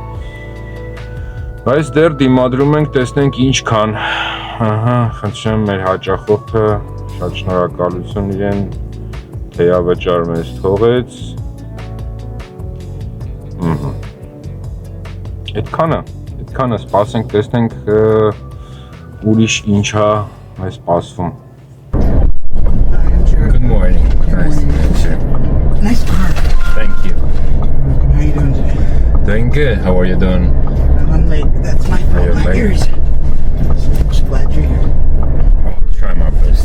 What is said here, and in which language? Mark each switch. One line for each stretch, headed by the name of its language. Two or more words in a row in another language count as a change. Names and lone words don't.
Armenian: Բայց դեռ դիմադրում ենք, տեսնենք ինչքան, խնդրեմ մեր հաճախորդը, շատ շնորհակալություն իրեն, թեյավճար մեզ թողեց, այդքանը, Այդքանը սպասենք, տեսնենք ուրիշ ինչա մեզ սպասվում։
English: Good morning. Nice to meet you. Nice car. Thank you. How you doing today? Doing good. How are you doing? I'm late. That's my fault. You're My late. ears. Just glad you're here. I'll try my best.